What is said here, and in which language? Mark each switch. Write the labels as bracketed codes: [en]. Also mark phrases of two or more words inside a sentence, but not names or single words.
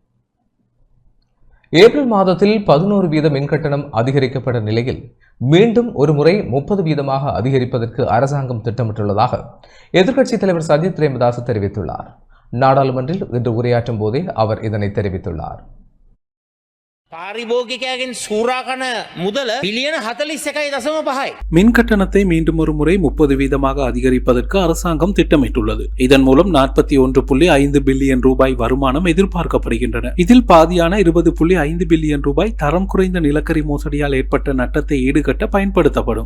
[ta] ஏப்ரல் மாதத்தில் 11% மின்கட்டணம் அதிகரிக்கப்பட்ட நிலையில் மீண்டும் ஒரு முறை 30% அதிகரிப்பதற்கு அரசாங்கம் திட்டமிட்டுள்ளதாக எதிர்க்கட்சித் தலைவர் சஜித் பிரேமதாச தெரிவித்துள்ளார். நாடாளுமன்றில் இன்று உரையாற்றும் போதே அவர் இதனை தெரிவித்துள்ளார். [si] පාරිභෝගිකයාගෙන් සූරාකන මුදල බිලියන 41.5. [ta] மின் கட்டணத்தை மீண்டும் ஒரு முறை 30% அதிகரிப்பதற்கு அரசாங்கம் திட்டமிட்டுள்ளது. இதன் மூலம் 41.5 பில்லியன் ரூபாய் வருமானம் எதிர்பார்க்கப்படுகின்றன. இதில் பாதியான 20.5 பில்லியன் ரூபாய் தரம் குறைந்த நிலக்கரி மோசடியால் ஏற்பட்ட நட்டத்தை ஈடுகட்ட பயன்படுத்தப்படும்.